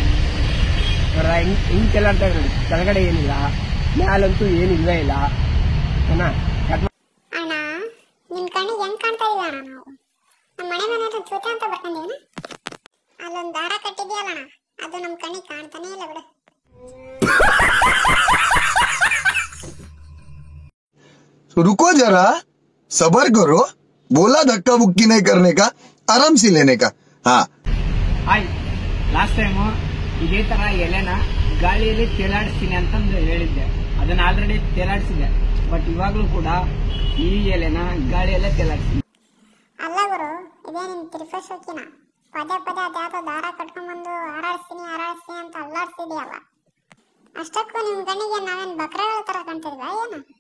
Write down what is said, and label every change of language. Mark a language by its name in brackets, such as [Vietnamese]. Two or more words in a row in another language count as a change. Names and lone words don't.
[Kannada] ಹಿಂಗ್ ತೇಲಾಡ್ತಾ ಇದ್ರು, ಕೆಳಗಡೆ ಏನಿಲ್ಲ, ಮ್ಯಾಲಂತೂ ಏನಿಲ್ವೇ ಇಲ್ಲ. ಅಣ್ಣ ನಿಮ್ ಕಣ್ಣಿಗೆ ಹೆಂಗ್ ಕಾಣ್ತಾ ಇದೀವಿ ಅಣ್ಣ? ನಾವು ನಮ್ಮ ಮನೆ ಮನೆ ಹತ್ರ ಚೂತ ಅಂತ ಬರ್ಕೊಂಡಿದ್ದೀನ, ಅಲ್ಲೊಂದ್ ದಾರ ಕಟ್ಟಿದ್ಯಲ್ಲ ಅಣ್ಣ, ಅದು ನಮ್ ಕಣ್ಣಿಗೆ ಕಾಣ್ತಾನೆ ಇಲ್ಲ ಬಿಡು. [Hindi] रुको जरा, सबर करो, बोला धक्का बुक्की नहीं करने का, आराम से लेने का. हाँ [Kannada] ಹಾಯ್, [English] last time [Kannada] ಇದೇ ತರ ಎಲೆನ ಗಾಳಿಯಲ್ಲಿ ತೇಲಾಡಿಸ್ತೀನಿ ಅಂತಂದು ಹೇಳಿದ್ದೆ. ಅದನ್ನ ಆಲ್ರೆಡಿ ತೇಲಾಡಿಸಿದೆ, ಬಟ್ ಇವಾಗ್ಲೂ ಕೂಡ ಈ ಎಲೆನ ಗಾಳಿಯಲ್ಲೇ ತೇಲಾಡಿಸ್ತೀನಿ. ಅಲ್ಲ ಗುರು, ಇದೇ ನಿನ್ ತ್ರಿಪಶೋಕಿನ ಪದೇ ಪದೇ ಅದ್ಯಾವುದೋ ದಾರ ಕಟ್ಕೊಂಡ್ಬಂದು ಹಾರಾಡಿಸ್ತೀನಿ ಅಂತ ಅಲ್ಲಾಡ್ಸಿದ್ಯಲ್ಲ, ಅಷ್ಟಕ್ಕೂ ನಿಮ್ ಕಣ್ಣಿಗೆ ನಾವೇನ್ ಬಕ್ರಗಳ ತರ ಕಾಣ್ತಿದ್ವಾ ಏನು?